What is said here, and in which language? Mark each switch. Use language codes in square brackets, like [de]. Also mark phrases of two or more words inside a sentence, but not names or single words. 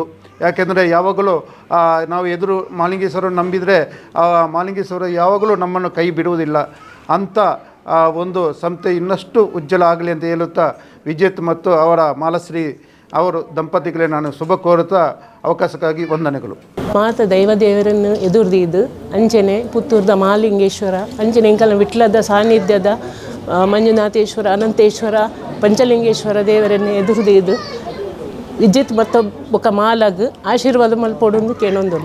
[kn] ಯಾಕೆಂದರೆ ಯಾವಾಗಲೂ ನಾವು ಎದುರು ಮಹಾಲಿಂಗೇಶ್ವರ ನಂಬಿದರೆ ಮಹಾಲಿಂಗೇಶ್ವರ ಯಾವಾಗಲೂ ನಮ್ಮನ್ನು ಕೈ ಬಿಡುವುದಿಲ್ಲ. ಅಂಥ ಒಂದು ಸಂಸ್ಥೆ ಇನ್ನಷ್ಟು ಉಜ್ವಲ ಆಗಲಿ ಅಂತ ಹೇಳುತ್ತಾ ವಿಜೇತ್ ಮತ್ತು ಅವರ ಮಾಲಶ್ರೀ ಅವರು ದಂಪತಿಗಳೇ ನಾನು ಶುಭ ಕೋರುತ್ತಾ ಅವಕಾಶಕ್ಕಾಗಿ ವಂದನೆಗಳು. [tcy] ಮಾತ ದೈವದೇವರನ್ನು ಎದುರ್ದಿದ್ದು ಅಂಚನೆ ಪುತ್ತೂರದ ಮಹಾಲಿಂಗೇಶ್ವರ ಅಂಚನೆ ಇಂಕಲ ವಿಟ್ಲದ ಸಾನ್ನಿಧ್ಯದ ಮಂಜುನಾಥೇಶ್ವರ, ಅನಂತೇಶ್ವರ, ಪಂಚಲಿಂಗೇಶ್ವರ ದೇವರನ್ನು ಎದುರ್ದಿದ್ದು ವಿಜಿತ್ ಮತ್ತು ಬೊಕ ಮಾಲಗ್ ಆಶೀರ್ವಾದ ಮಲ್ಪೊಡೊಂದು ಕೇಳೊಂದುಲ್ಲೆ.